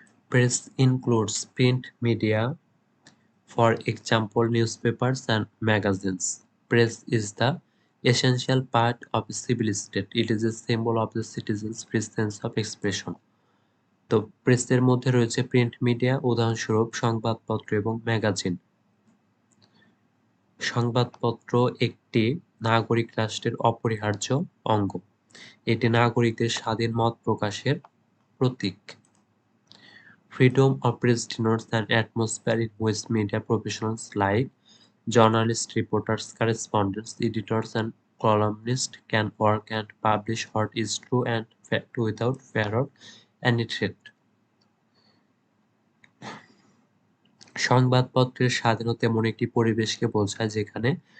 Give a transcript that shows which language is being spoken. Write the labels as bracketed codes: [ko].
[en] Press includes print media, for example newspapers and magazines. Press is the essential part of a civil state. It is a symbol of the citizens' free sense of expression. [bn] তো প্রেসের মধ্যে রয়েছে print media, উদাহরণস্বরূপ সংবাদপত্র এবং magazine. সংবাদপত্র একটি নাগরিক রাষ্ট্রের অপরিহার্য অঙ্গ। এটি নাগরিকদের স্বাধীন মত প্রকাশের প্রতীক। [en] Freedom of press denotes an atmosphere in which media professionals like journalists, reporters, correspondents, editors, and columnists can work and publish what is true and fact without fear of any threat. [bn] সংবাদপত্রের স্বাধীনতা এমন একটি পরিবেশকে বোঝায় যেখানে